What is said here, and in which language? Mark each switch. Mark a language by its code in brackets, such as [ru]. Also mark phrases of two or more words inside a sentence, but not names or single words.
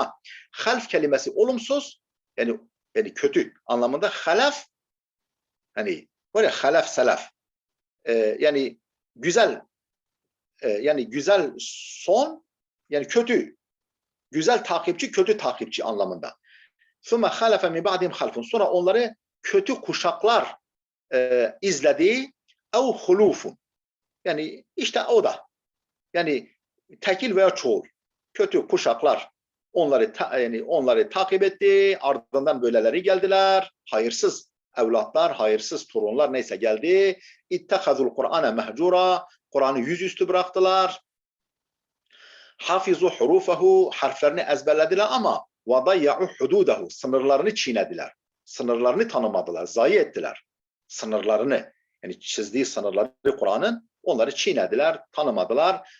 [tr] Half kelimesi olumsuz yani kötü anlamında. Halaf hani var ya halaf selaf yani güzel yani güzel son yani kötü güzel takipçi kötü takipçi anlamında. [ar] ثُمَّ خَلَفَ مِنْ بَعْدِهِمْ خَلْفٌ [tr] Sonra onları kötü kuşaklar izledi. [ar] اَوْ خُلُوفٌ [tr] Yani işte o da yani tekil veya çoğul kötü kuşaklar onları takip etti. Ardından böyleleri geldiler. Hayırsız evlatlar, hayırsız torunlar neyse geldi. [ar] اِتَّخَذُوا الْقُرْآنَ مَهْجُورًا [tr] Kur'an'ı yüzüstü bıraktılar. [ar] حفظوا حروفه [tr] harflerini ezberlediler ama [ar] وضيعوا حدوده [tr] sınırlarını çiğnediler. Sınırlarını tanımadılar, zayi ettiler. Sınırlarını yani çizdiği sınırları Kur'an'ın onları çiğnediler, tanımadılar.